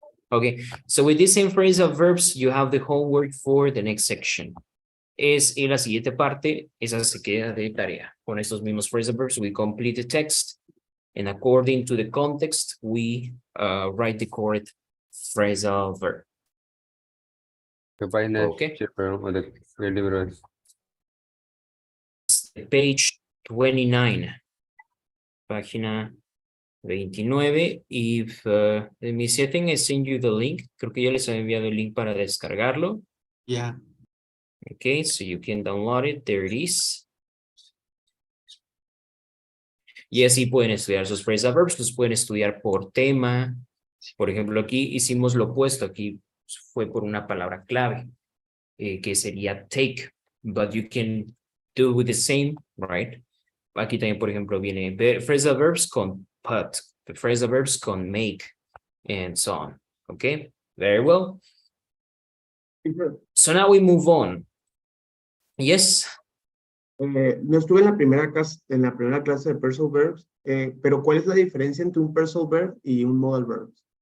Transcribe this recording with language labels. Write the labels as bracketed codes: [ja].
[en] Okay, so with this same phrasal verbs, you have the homework for the next section. [es] En la siguiente parte, esa se queda de tarea. Con estos mismos [en] phrasal verbs, we complete the text, and according to the context, we write the correct phrasal verb. [es] ¿Qué página es, [en] Okay. [es] teacher? Perdón, ¿de libro es? [en] Page 29, [es] página 29. [en] If, let me see, I think I sent you the link. [es] Creo que yo les he enviado el link para descargarlo. [en] Yeah. Okay, so you can download it. There it is. [es] Y así pueden estudiar sus phrasal verbs, los pueden estudiar por tema. Por ejemplo, aquí hicimos lo opuesto. Aquí fue por una palabra clave, que sería take. [en] but you can do with the same, right? [es] Aquí también, por ejemplo, viene phrasal verbs con put, phrasal verbs con make, [en] and so on. Okay, very well. So now we move on. Yes. [es] No estuve en la primera clase de phrasal verbs, pero ¿cuál es la diferencia entre un phrasal verb y un modal verb?